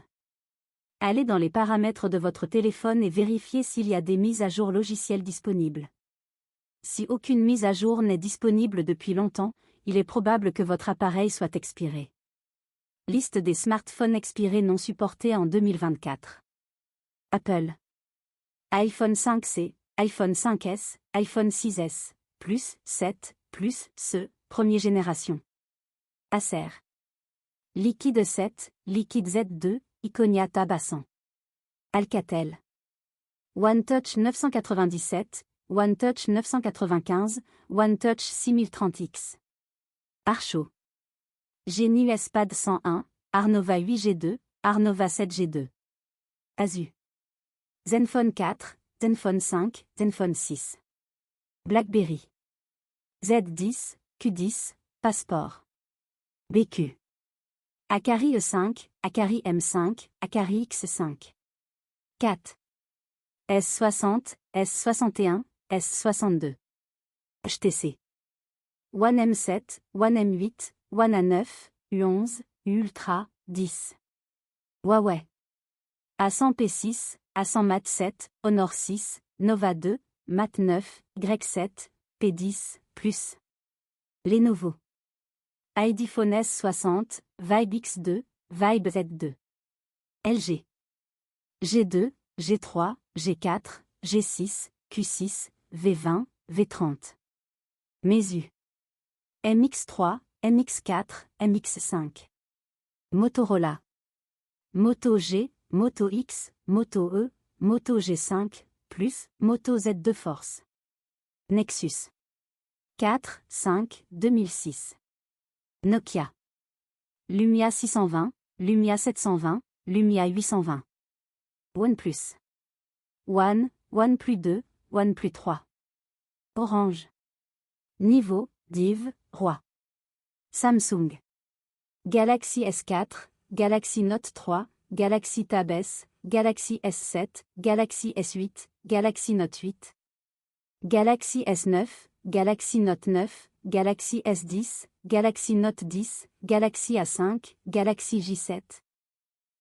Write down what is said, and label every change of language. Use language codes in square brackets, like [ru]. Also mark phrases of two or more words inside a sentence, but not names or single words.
[fr] Allez dans les paramètres de votre téléphone et vérifiez s'il y a des mises à jour logicielles disponibles. Si aucune mise à jour n'est disponible depuis longtemps, il est probable que votre appareil soit expiré. Liste des smartphones expirés non supportés en 2024. Apple. iPhone 5C, iPhone 5S, iPhone 6S, Plus, 7, Plus, CE, première génération. Acer. Liquid 7, Liquid Z2, Iconia Tab A100. Alcatel. OneTouch 997, OneTouch 995, OneTouch 6030X. Archo. Genius Pad 101, Arnova 8G2, Arnova 7G2. Asus. Zenfone 4, Zenfone 5, Zenfone 6. BlackBerry. Z10, Q10, Passport. BQ. Akari E5, Akari M5, Akari X5. 4. S60, S61, S62. HTC. One M7, One M8, One A9, U11, Ultra, 10. Huawei. A100P6, A100 Mate 7, Honor 6, Nova 2, Mate 9, Y7, P10, Plus. Lenovo. IDphone S60, Vibe X2, Vibe Z2. LG. G2, G3, G4, G6, Q6, V20, V30. Meizu. MX3, MX4, MX5. Motorola. Moto G, Moto X, Moto E, Moto G5, Plus, Moto Z2 Force. Nexus. 4, 5, 2006. Nokia. Lumia 620, Lumia 720, Lumia 820. OnePlus. One, OnePlus 2, OnePlus 3. Orange. Niveau, Div, Roi. Samsung. Galaxy S4, Galaxy Note 3, Galaxy Tab S, Galaxy S7, Galaxy S8, Galaxy Note 8. Galaxy S9, Galaxy Note 9, Galaxy S10, Galaxy Note 10, Galaxy A5, Galaxy J7.